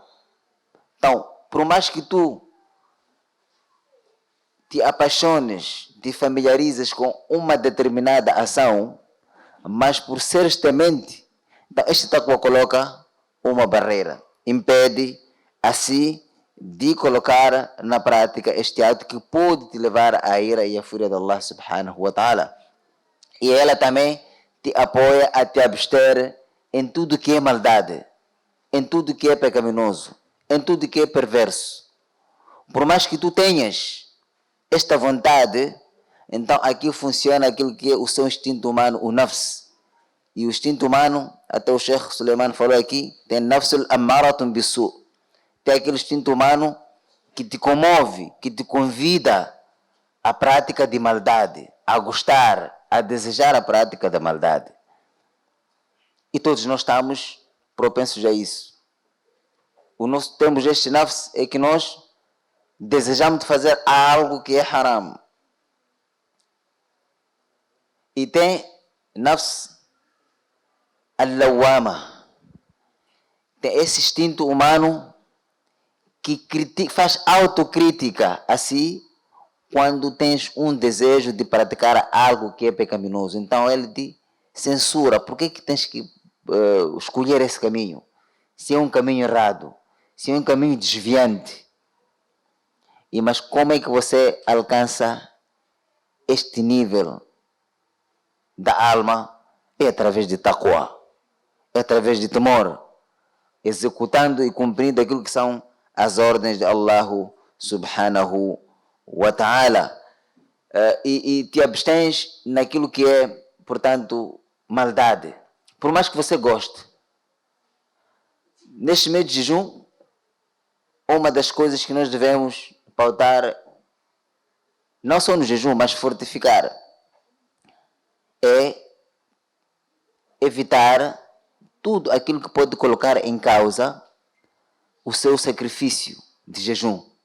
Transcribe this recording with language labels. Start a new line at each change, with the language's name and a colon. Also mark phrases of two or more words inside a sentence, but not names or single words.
Portuguese: Então, por mais que tu te apaixones, te familiarizes com uma determinada ação, mas por seres temente, então este taqwa coloca uma barreira, impede assim de colocar na prática este ato que pode te levar à ira e à fúria de
Arabic: الله سبحانه وتعالى.
Portuguese: E ela também te apoia a te abster em tudo que é maldade, em tudo que é pecaminoso, em tudo que é perverso. Por mais que tu tenhas esta vontade, então aqui funciona aquilo que é o seu instinto humano, o nafs. E o instinto humano, até o Sheikh Suleiman falou aqui, tem
Arabic: النفس أمارة بالسوء.
Portuguese: Tem aquele instinto humano que te comove, que te convida à prática de maldade, a gostar, a desejar a prática da maldade. E todos nós estamos propensos a isso. Temos este nafs é que nós desejamos de fazer algo que é haram. E tem
Arabic: النفس اللوامة.
Portuguese: Tem esse instinto humano que faz autocrítica assim quando tens um desejo de praticar algo que é pecaminoso. Então ele te censura. Por que tens que escolher esse caminho? Se é um caminho errado, se é um caminho desviante. Mas como é que você alcança este nível da alma? É através de taqwa, é através de temor, executando e cumprindo aquilo que são as ordens de
Arabic: الله سبحانه وتعالى.
Portuguese: E te abstens naquilo que é, portanto, maldade. Por mais que você goste. Neste mês de jejum, uma das coisas que nós devemos pautar, não só no jejum, mas fortificar, é evitar tudo aquilo que pode colocar em causa o seu sacrifício de jejum.